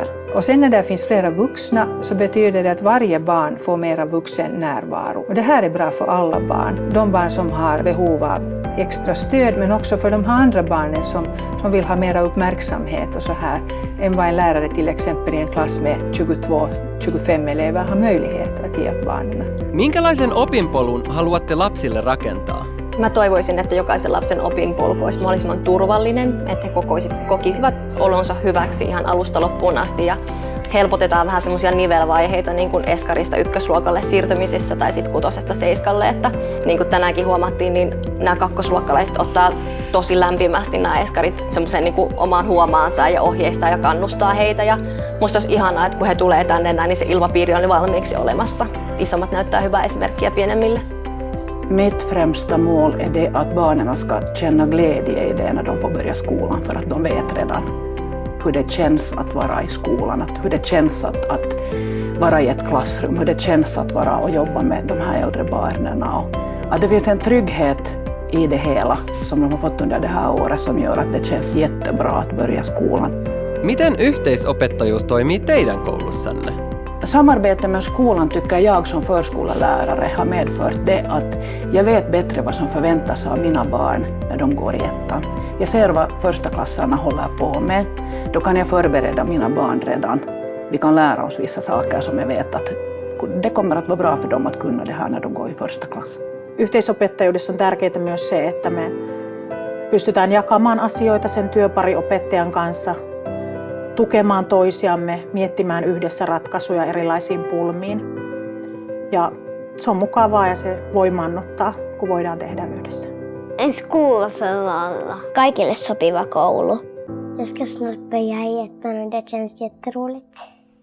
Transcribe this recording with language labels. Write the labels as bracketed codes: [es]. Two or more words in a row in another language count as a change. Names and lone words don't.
[sv] Och sen när det finns flera vuxna så betyder det att varje barn får mera vuxen närvaro. Och det här är bra för alla barn. De barn som har behov av extra stöd men också för de andra barnen som vill ha mera uppmärksamhet och så här än vad en lärare till exempel i en klass med 22-25 elever har möjlighet att ge barnen. [fi] Minkälaisen opinpolun haluatte lapsille rakentaa? Mä toivoisin, että jokaisen lapsen opinpolku olisi mahdollisimman turvallinen, että he kokisivat olonsa hyväksi ihan alusta loppuun asti ja helpotetaan vähän semmoisia nivelvaiheita niin kuin eskarista 1-luokalle siirtymisessä tai sitten 6-7, että niin kuin tänäänkin huomattiin, niin nämä 2-luokkalaiset ottaa tosi lämpimästi nämä eskarit semmoisen niin kuin omaan huomaansa ja ohjeistaa ja kannustaa heitä ja musta olisi ihanaa, että kun he tulee tänne näin, niin se ilmapiiri on valmiiksi olemassa. Isommat näyttää hyvää esimerkkiä pienemmille. [sv] Mitt främsta mål är det att barnen ska känna glädje i det när de får börja skolan för att de vet redan hur det känns att vara i skolan, hur det känns att vara i ett klassrum, hur det känns att vara och jobba med de här äldre barnen. Och att det finns en trygghet i det hela som de har fått under det här året som gör att det känns jättebra att börja skolan. [fi] Miten yhteisopettajuus toimii teidän koulussanne? [sv] Samarbete med skolan tycker jag som förskollärare har medfört det att jag vet bättre vad som förväntas av mina barn när de går i ettan. Jag ser vad första klassarna håller på med. Då kan jag förbereda mina barn redan. Vi kan lära oss vissa saker som jag vet att det kommer att vara bra för dem att kunna det här när de går i första klass. [fi] Yhteisopettajuudessa on tärkeää myös se, että me pystytään jakamaan asioita sen työpariopettajan kanssa, tukemaan toisiamme, miettimään yhdessä ratkaisuja erilaisiin pulmiin. Ja se on mukavaa ja se voimaannuttaa, kun voidaan tehdä yhdessä. [sv] En skola för alla. [fi] Kaikille sopiva koulu. [sv] Jag ska snart börja i ettan och det känns jätteroligt.